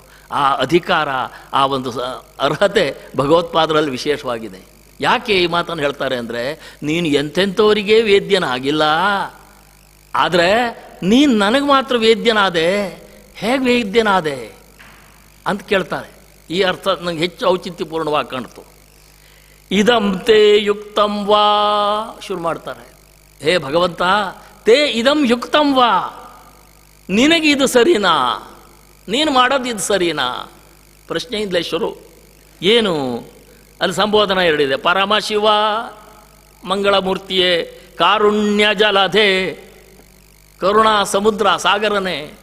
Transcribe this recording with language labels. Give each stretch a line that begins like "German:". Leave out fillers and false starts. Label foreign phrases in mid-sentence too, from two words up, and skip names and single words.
Kannada: ಆ ಅಧಿಕಾರ, ಆ ಒಂದು ಅರ್ಹತೆ ಭಗವತ್ಪಾದರಲ್ಲಿ ವಿಶೇಷವಾಗಿದೆ. ಯಾಕೆ ಈ ಮಾತನ್ನು ಹೇಳ್ತಾರೆ ಅಂದರೆ, ನೀನು ಎಂತೆಂಥವರಿಗೆ ವೇದ್ಯನಾಗಿಲ್ಲ, ಆದರೆ ನೀನು ನನಗೆ ಮಾತ್ರ ವೇದ್ಯನಾದೆ, ಹೇಗೆ ವೇದ್ಯನಾದೆ ಅಂತ ಕೇಳ್ತಾರೆ. ಈ ಅರ್ಥ ನನಗೆ ಹೆಚ್ಚು ಔಚಿತ್ಯಪೂರ್ಣವಾಗಿ ಕಾಣ್ತು.
Sanskrit: ಇದಂ ತೇ ಯುಕ್ತಂ ವಾ
Kannada: ಶುರು ಮಾಡ್ತಾರೆ. ಹೇ ಭಗವಂತ,
Sanskrit: ತೇ ಇದಂ ಯುಕ್ತಂ ವಾ,
Kannada: ನಿನಗೆ ಇದು ಸರಿನಾ, ನೀನು ಮಾಡೋದು ಇದು ಸರಿನಾ? ಪ್ರಶ್ನೆಯಿಂದಲೇ ಶುರು. ಏನು ಅಲ್ಲಿ ಸಂಬೋಧನ 2 ಇದೆ. ಪರಮಶಿವ ಮಂಗಳಮೂರ್ತಿಯೇ, ಕಾರುಣ್ಯ ಜಲಧೆ ಕರುಣಾ ಸಮುದ್ರ ಸಾಗರನೇ.